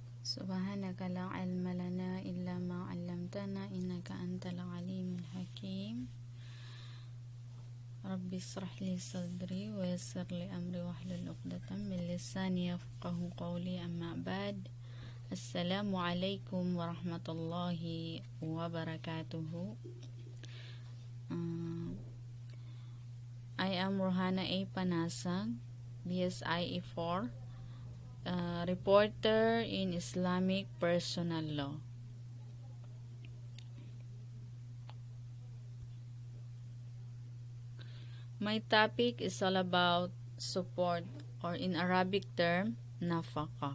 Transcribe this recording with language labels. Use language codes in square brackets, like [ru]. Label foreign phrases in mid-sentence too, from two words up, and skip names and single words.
[ar] سبحانك لا علم لنا إلا ما علمتنا إنك أنت العليم الحكيم. رب اشرح لي صدري ويسر لي أمري واحلل عقدة من لساني يفقهوا قولي أما بعد. السلام عليكم ورحمة الله وبركاته. [en] I am Rohana A. Panasang, BSIE 4, reporter in Islamic Personal Law. My topic is all about support, or in Arabic term, NAFAQA.